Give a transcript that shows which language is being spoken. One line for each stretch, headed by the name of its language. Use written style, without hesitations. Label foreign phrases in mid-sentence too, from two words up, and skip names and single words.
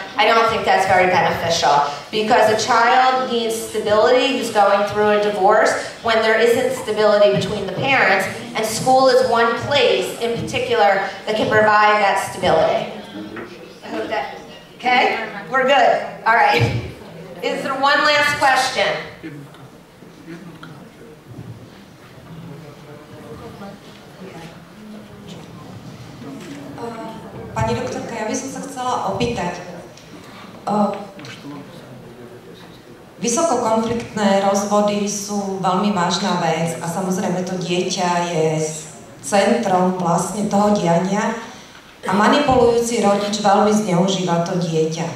English: I don't think that's very beneficial, because a child needs stability who's going through a divorce when there isn't stability between the parents, and school is one place in particular that can provide that stability. I hope that, okay? We're good. All right. Is there one last question?
Slovak: Pani doktorka, ja by som sa chcela opýtať. Vysokokonfliktné rozvody sú veľmi vážna vec a samozrejme to dieťa je centrom vlastne toho diania a manipulujúci rodič veľmi zneužíva to dieťa.